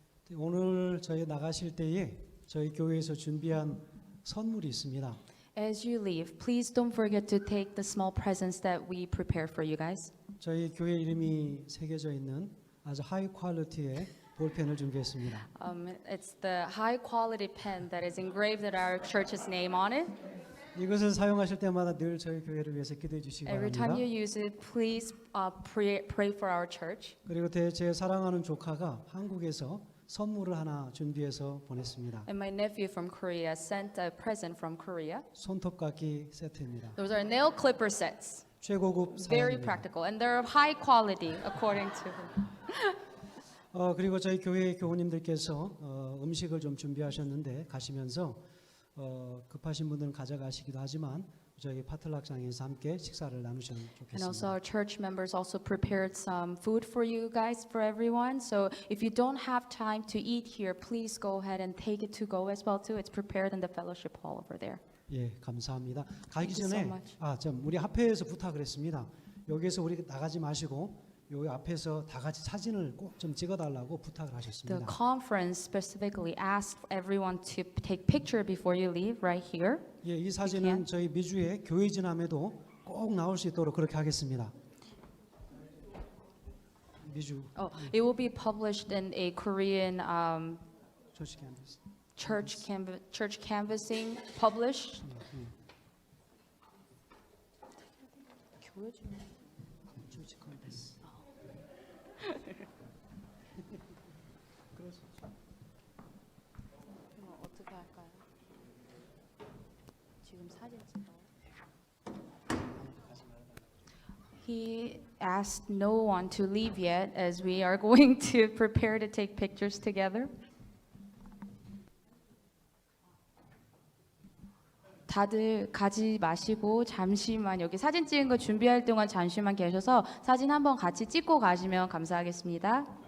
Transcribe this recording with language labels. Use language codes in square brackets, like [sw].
[ko] 오늘 저희 나가실 때에 저희 교회에서 준비한 선물이 있습니다. [en] As you leave, please don't forget to take the small presents that we prepared for you guys. [ko] 저희 교회 이름이 새겨져 있는 아주 하이 퀄리티의 볼펜을 준비했습니다. [en] It's the high quality pen that is engraved with our church's name on it. [ko] 이것을 사용하실 때마다 늘 저희 교회를 위해서 기도해 주시기 [en] Every time [ko] 바랍니다. [en] you use it, please pray for our church. [ko] 그리고 제 사랑하는 조카가 한국에서 선물을 하나 준비해서 보냈습니다. [en] And my nephew from Korea sent a present from Korea. [ko] 손톱깎이 세트입니다. [en] Those are nail clipper sets. [ko] 최고급 [en] Very [ko] 사양입니다. [en] practical, and they're of high quality according to him. [ko] 그리고 저희 교회 교우님들께서 음식을 좀 준비하셨는데 가시면서 급하신 분들은 가져가시기도 하지만 저희 파틀락장에서 함께 식사를 나누시면 [en] And also our church members also prepared some food for you guys, for everyone. So if you don't have time to eat here, please go ahead and take it to go as well too. It's prepared in the fellowship hall over there. [ko] 예, 감사합니다. 가기 [en] Thank you so [ko] 전에 [en] much. [ko] 우리 합회에서 부탁을 했습니다. 여기에서 우리 나가지 마시고 여기 앞에서 다 같이 사진을 꼭 좀 찍어달라고 부탁을 [en] The [ko] 하셨습니다. [en] conference specifically asked everyone to take picture before you leave right here. [ko] 예, 이 사진은 저희 미주의 교회 지남에도 꼭 나올 수 있도록 그렇게 하겠습니다. 미주 [en] It will be published in a Korean [ko] 조식이 안 됐어. [en] church canvassing published. [ko] 어떻게 할까요? 지금 사진 찍어. [en] He asked no one to leave yet as we are going to prepare to take pictures together. [ko] 다들 가지 마시고 잠시만 여기 사진 찍은 거 준비할 동안 잠시만 계셔서 사진 한번 같이 찍고 가시면 감사하겠습니다.